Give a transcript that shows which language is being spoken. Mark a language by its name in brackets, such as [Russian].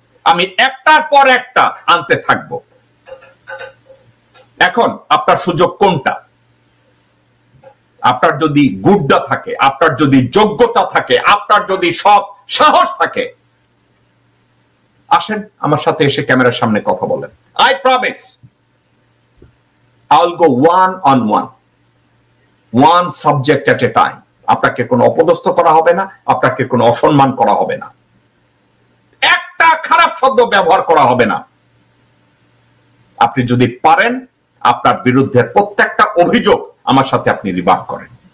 [Bangla] আমি একটার পর একটা আনতে থাকব। এখন আপনার সুযোগ কোনটা? আপনার যদি গুর্দা থাকে, আপনার যদি যোগ্যতা থাকে, আপনার যদি সৎ সাহস থাকে, আসেন আমার সাথে এসে ক্যামেরার সামনে কথা বলেন। [English] I promise I will go one on one, one subject at a time. [Bangla] আপনাকে কোনো অপদস্থ করা হবে না, আপনাকে কোনো অসম্মান করা হবে না, একটা খারাপ শব্দ ব্যবহার করা হবে না। আপনি যদি পারেন আপনার বিরুদ্ধে প্রত্যেকটা অভিযোগ আমার সাথে আপনি রিভার্ট করেন।